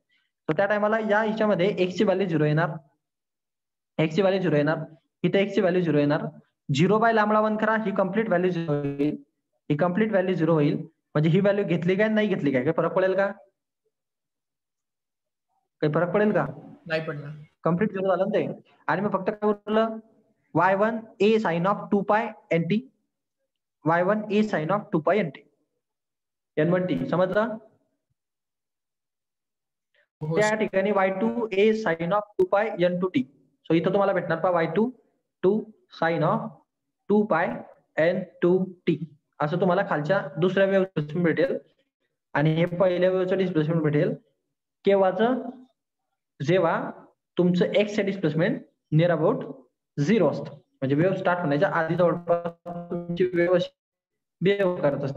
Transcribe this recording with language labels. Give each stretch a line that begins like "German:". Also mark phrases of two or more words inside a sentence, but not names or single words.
Marathi: तर त्या टायमाला या हिच्यामध्ये एक्स ची व्हॅल्यू 0 येणार, एक्स ची व्हॅल्यू 0 येणार, इथे एक्स ची व्हॅल्यू 0 येणार. 0 बाय लॅम्बडा 1 करा, ही
English: complete value
Marathi: 0 होईल, ही
English: complete value
Marathi: 0 होईल. म्हणजे ही व्हॅल्यू घेतली काय नाही घेतली काय, काही फरक पडेल का? काही फरक पडेल का? नाही पडणार. कम्प्लीट 0 झालं ना ते. आणि मग फक्त काय उरलं,
English: y1 a sin of 2 pi nt, y1 a sin of 2 pi nt, n1t. समजलं?
Marathi: हो त्या ठिकाणी
English: y2 a sin of 2 pi n2t.
Marathi: सो इथं तुम्हाला भेटणार पहा
English: y2 2 sin of 2 pi n2t.
Marathi: असं तुम्हाला खालच्या दुसऱ्या
English: wave displacement
Marathi: भेटेल आणि हे पहिल्या वेव्हचं डिस्प्लेसमेंट भेटेल केव्हाचं, जेव्हा तुमचं एक्स चे
English: displacement near about
Marathi: 0 असतं. म्हणजे
English: wave start
Marathi: होण्याच्या आधी जवळपास तुमची वेव्ह अशी बिहेव करत असते.